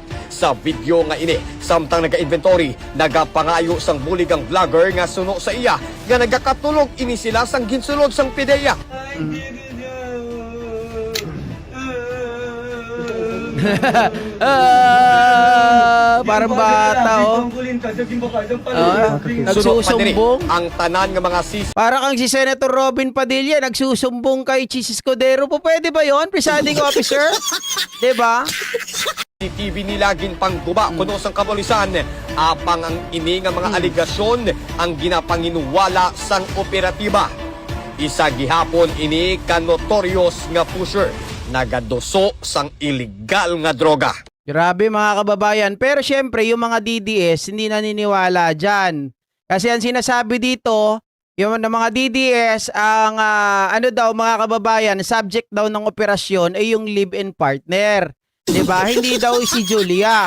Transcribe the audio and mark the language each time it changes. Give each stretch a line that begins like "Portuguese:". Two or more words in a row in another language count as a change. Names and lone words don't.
Hiligaynon: Sa video nga ini, samtang naga-inventory, nagapangayo sang bulig ang vlogger nga suno sa iya nga nagakatulog ini sila sang ginsulod sang PIDEA.
Filipino: Parang bata nagsusumbong.
Hiligaynon: Ang tanan nga mga sis.
Filipino: Para kang si Senator Robin Padilla nagsusumbong kay Chis Escudero. Po pwede ba 'yon, presiding officer? 'Di ba?
Hiligaynon: TV nila ginpangguba kuno sang kapulisan. Apang ang ini nga mga aligasyon ang ginapanginuwala sang operatiba. Isa gihapon ini ka notorious nga pusher nagaduso sang illegal nga droga.
Filipino: Grabe mga kababayan. Pero syempre yung mga DDS hindi naniniwala dyan. Kasi ang sinasabi dito, yung mga DDS, ang daw mga kababayan, subject daw ng operasyon ay yung live-in partner. Diba? Hindi daw si Julia.